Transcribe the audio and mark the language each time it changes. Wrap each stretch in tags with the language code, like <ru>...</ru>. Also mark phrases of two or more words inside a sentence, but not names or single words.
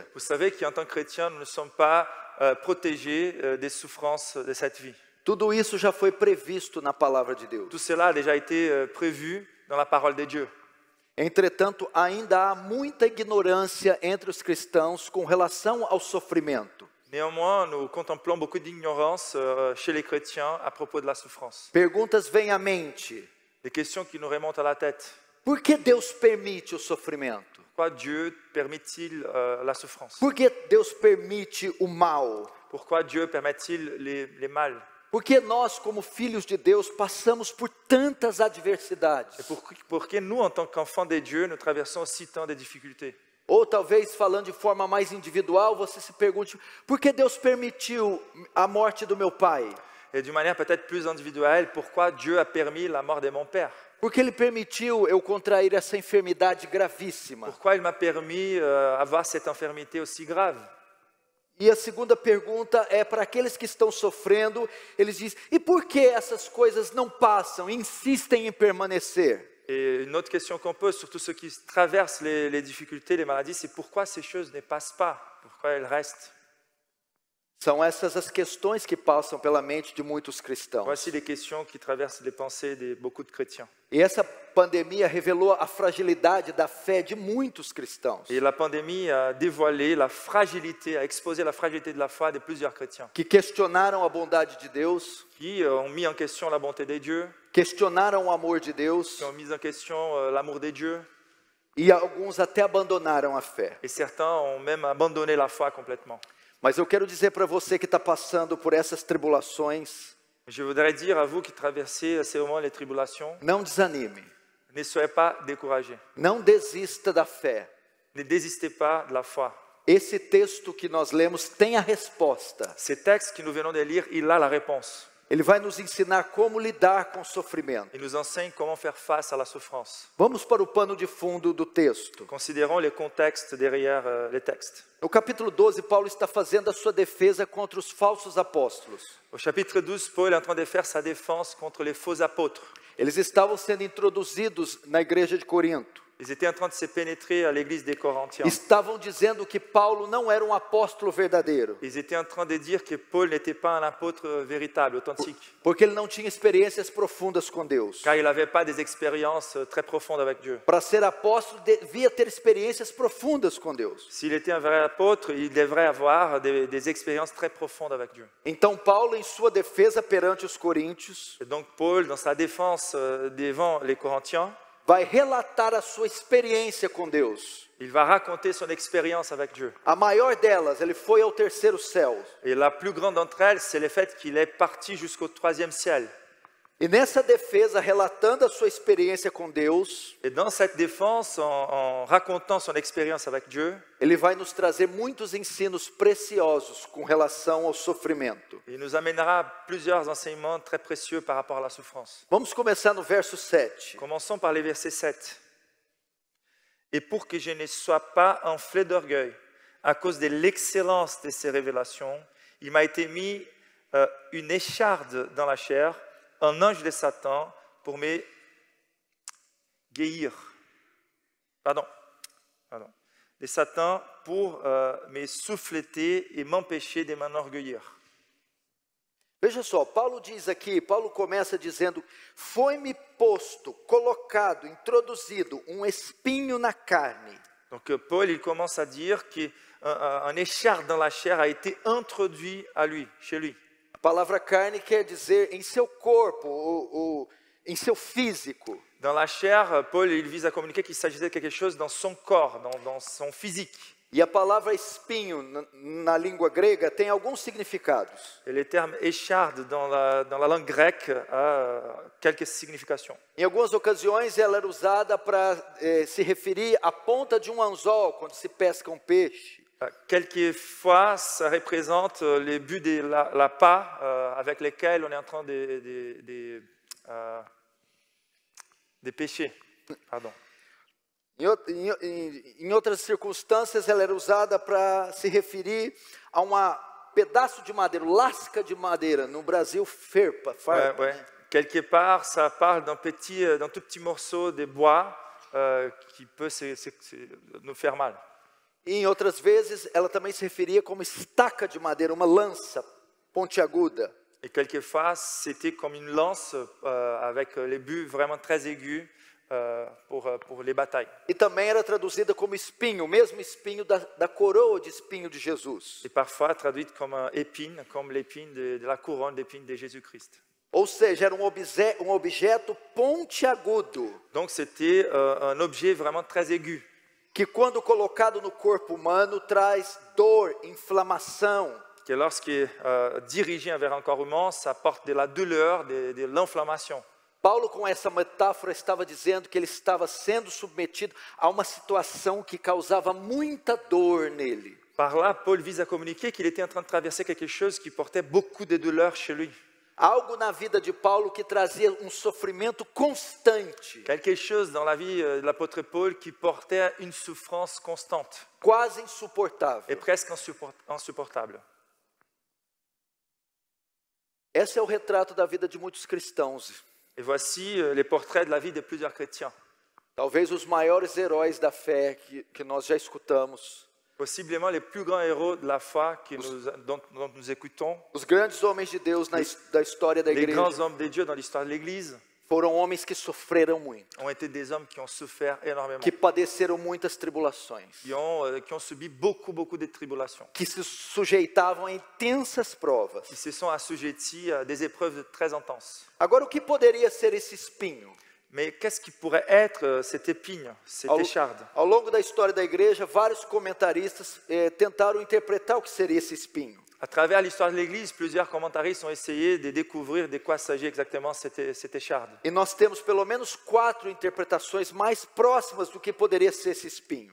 <fr>Vous savez qu'en tant que chrétiens, nous ne sommes pas protégés des souffrances de cette vie.</fr> <pt>Tudo isso já foi previsto na palavra de Deus.</pt> <fr>Tout cela a déjà été prévu dans la parole de Dieu.</fr> <pt>Entretanto, ainda há muita ignorância entre os cristãos com relação ao sofrimento.</pt> <fr>Néanmoins, nous contemplons beaucoup d'ignorance chez les chrétiens à propos de la souffrance.</fr> <pt>Perguntas vêm à mente.</pt> <fr>Des questions qui nous remontent à la tête.</fr> <pt>Por que Deus permite o sofrimento?</pt> <fr>Pourquoi Dieu permet-il la souffrance?</fr> <pt>Por que Deus permite o mal?</pt> <fr>Pourquoi Dieu permet-il les mâles?</fr> <pt>Por que nós, como filhos de Deus, passamos por tantas adversidades?</pt> <fr>Et pour que nous, en tant qu'enfants de Dieu, nous traversons aussi tant de difficultés?</fr> <pt>Ou talvez, falando de forma mais individual, você se pergunte, por que Deus permitiu a morte do meu pai?</pt> <fr>Et d'une manière peut-être plus individuelle, pourquoi Dieu a permis la mort de mon père?</fr> <pt>Porque Ele permitiu eu contrair essa enfermidade gravíssima?</pt> <fr>Pourquoi il m'a permis avoir cette infirmité aussi grave?</fr> <pt>E a segunda pergunta é para aqueles que estão sofrendo, eles dizem, e por que essas coisas não passam, insistem em permanecer?</pt> <fr>Et une autre question qu'on pose, surtout ceux qui traversent les difficultés, les maladies, c'est pourquoi ces choses ne passent pas? Pourquoi elles restent?</fr> <pt>São essas as questões que passam pela mente de muitos cristãos.</pt> <fr>Voici les questions qui traversent les pensées de beaucoup de chrétiens.</fr> <pt>E essa pandemia revelou a fragilidade da fé de muitos cristãos.</pt> <fr>Et la pandémie a dévoilé la fragilité, a exposé la fragilité de la foi de plusieurs chrétiens</fr> <pt>Que questionaram a bondade de Deus,</pt> <fr>qui ont mis en question la bonté de Dieu,</fr> <pt>questionaram o amor de Deus,</pt> <fr>qui ont mis en question l'amour de Dieu,</fr> <pt>e alguns até abandonaram a fé.</pt> <fr>et certains ont même abandonné la foi complètement.</fr> <pt>Mas eu quero dizer para você que está passando por essas tribulações,</pt> <fr>Je voudrais dire à vous qui traversez ces moments les tribulations,</fr> <pt>não desanime,</pt> <fr>ne soyez pas découragés,</fr> <pt>não desista da fé.</pt> <fr>ne désistez pas de la foi.</fr> <pt>Esse texto que nós lemos tem a resposta.</pt> <fr>Ce texte que nous venons de lire, il a la réponse.</fr> <pt>Ele vai nos ensinar como lidar com o sofrimento.</pt> <fr>Il nous enseigne comment faire face à la souffrance.</fr> <pt>Vamos para o pano de fundo do texto.</pt> <fr>Considérons les contextes derrière les textes.</fr> <pt>No capítulo 12, Paulo está fazendo a sua defesa contra os falsos apóstolos.</pt> <fr>Au chapitre 12, Paul est en train de faire sa défense contre les faux apôtres.</fr> <pt>Eles estavam sendo introduzidos na igreja de Corinto.</pt> <fr>Ils étaient en train de se pénétrer à l'église des Corinthiens.</fr> <pt>Estavam dizendo que Paulo não era um apóstolo verdadeiro,</pt> <fr>Ils étaient en train de dire que Paul n'était pas un apôtre véritable, authentique,</fr> <pt>porque ele não tinha experiências profundas com Deus.</pt> <fr>car il n'avait pas des expériences très profondes avec Dieu.</fr> <pt>Para ser apóstolo, devia ter experiências profundas com Deus.</pt> <fr>S'il était un vrai apôtre, il devrait avoir des expériences très profondes avec Dieu.</fr> <pt>Então Paulo, em sua defesa perante os coríntios,</pt> <fr>Et donc Paul, dans sa défense devant les Corinthiens,</fr> <pt>vai relatar a sua experiência com Deus.</pt> <fr>il va raconter son expérience avec Dieu.</fr> <pt>A maior delas, ele foi ao terceiro céu.</pt> <fr>Et la plus grande d'entre elles, c'est le fait qu'il est parti jusqu'au 3e ciel.</fr> <pt>E nessa defesa, relatando a sua experiência com Deus,</pt> <fr>Et dans cette défense, en racontant son expérience avec Dieu,</fr> <pt>ele vai nos trazer muitos ensinos preciosos com relação ao sofrimento.</pt> <fr>il nous amènera plusieurs enseignements très précieux par rapport à la souffrance.</fr> <pt>Vamos começar no verso 7.</pt> <fr>Commençons par les versets 7. Et pour que je ne sois pas enflé d'orgueil à cause de l'excellence de ces révélations, il m'a été mis une écharde dans la chair, un ange de Satan pour me guérir. Pardon. De Satan pour me souffleter et m'empêcher de m'enorgueillir.</fr> <pt>Veja só, Paulo diz aqui, Paulo começa dizendo, foi-me posto, colocado, introduzido um espinho na carne.</pt> <fr>Donc Paul, il commence à dire qu'un écharde dans la chair a été introduit à lui, chez lui.</fr> <pt>A palavra carne quer dizer em seu corpo, em seu físico.</pt> <fr>Dans la chair, Paul, il vise à communiquer qu'il s'agissait de quelque chose dans son corps, dans son physique.</fr> <pt>E a palavra espinho na língua grega tem alguns significados.</pt> <fr>Et le terme écharde dans la langue grecque a quelques significations.</fr> <pt>Em algumas ocasiões ela era usada para se referir à ponta de um anzol quando se pesca um peixe.</pt> <fr>Quelquefois, ça représente les buts de l'appât avec lesquels on est en train de pêcher. Pardon.</fr> <pt>Em outras circunstâncias, ela era usada para se referir a um pedaço de madeira, lasca de madeira. No Brasil, farpa.</pt> <fr>Ouais. Quelque part, ça parle d'un tout petit morceau de bois qui peut nous faire mal.</fr> <pt>E em outras vezes, ela também se referia como estaca de madeira, uma lança pontiaguda.</pt> <fr>Et quelquefois, c'était comme une lance avec les buts vraiment très aigus pour les batailles.</fr> <pt>E também era traduzida como espinho, o mesmo espinho da coroa de espinho de Jesus.</pt> <fr>Et parfois traduite comme épine, comme l'épine de la couronne d'épines de Jésus-Christ.</fr> <pt>Ou seja, era um objeto pontiagudo.</pt> <fr>Donc c'était un objet vraiment très aigu.</fr> <pt>Que quando colocado no corpo humano traz dor, inflamação.</pt> <fr>Que lorsque dirigé vers un corps humain, ça porte de la douleur, de l'inflammation.</fr> <pt>Paulo, com essa metáfora, estava dizendo que ele estava sendo submetido a uma situação que causava muita dor nele.</pt> <fr>Par là, Paul vise à communiquer qu'il était en train de traverser quelque chose qui portait beaucoup de douleur chez lui.</fr> <pt>Algo na vida de Paulo que trazia um sofrimento constante.</pt> <fr>Quelque chose dans la vie de l'apôtre Paul qui portait une souffrance constante.</fr> <pt>Quase insuportável.</pt> <fr>Et presque insupportable.</fr> <pt>Esse é o retrato da vida de muitos cristãos.</pt> <fr>Et voici les portraits de la vie de plusieurs chrétiens.</fr> <pt>Talvez os maiores heróis da fé que nós já escutamos.</pt> <fr>Possiblement les plus grands héros de la foi dont nous écoutons.</fr> <pt>Os grandes homens de Deus da história da igreja.</pt> <fr>Les grands hommes de Dieu dans l'histoire de l'Église.</fr> <pt>Foram homens que sofreram muito.</pt> <fr>Ont été des hommes qui ont souffert énormément.</fr> <pt>Que padeceram muitas tribulações.</pt> <fr>Qui ont subi beaucoup de tribulations.</fr> <pt>Que se sujeitavam a intensas provas.</pt> <fr>Qui se sont assujettis à des épreuves très intenses.</fr> <pt>Agora, o que poderia ser esse espinho?</pt> <fr>Mais qu'est-ce qui pourrait être cette épine, cette écharde?</fr> <pt>Ao longo da história da igreja, vários comentaristas tentaram interpretar o que seria esse espinho.</pt> <fr>À travers l'histoire de l'Église, plusieurs commentaristes ont essayé de découvrir de quoi s'agit exactement cette écharde.</fr> <pt>E nós temos pelo menos 4 interpretações mais próximas do que poderia ser esse espinho.</pt>